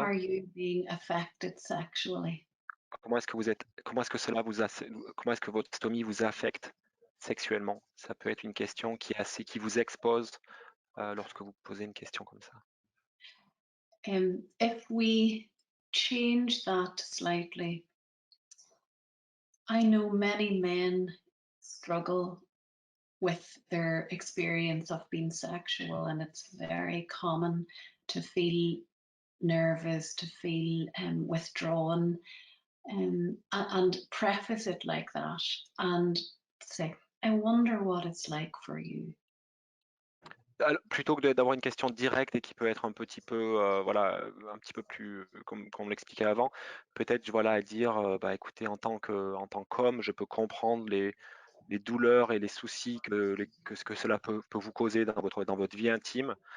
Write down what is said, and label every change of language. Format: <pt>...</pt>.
<en>are you being affected sexually?</en> <fr>Comment est-ce que comment est-ce que votre stomie vous affecte sexuellement? Ça peut être une question qui vous expose lorsque vous posez une question comme ça.</fr> <en>If we change that slightly, I know many men struggle with their experience of being sexual, and it's very common to feel nervous, to feel withdrawn, and preface it like that and say, I wonder what it's like for you.</en> <fr>Plutôt que d'avoir une question directe et qui peut être un petit peu, voilà, un petit peu plus, comme on l'expliquait avant, peut-être, voilà, dire, bah, écoutez, en tant qu'homme, je peux comprendre les douleurs et les soucis que cela peut vous causer dans votre vie intime.</fr>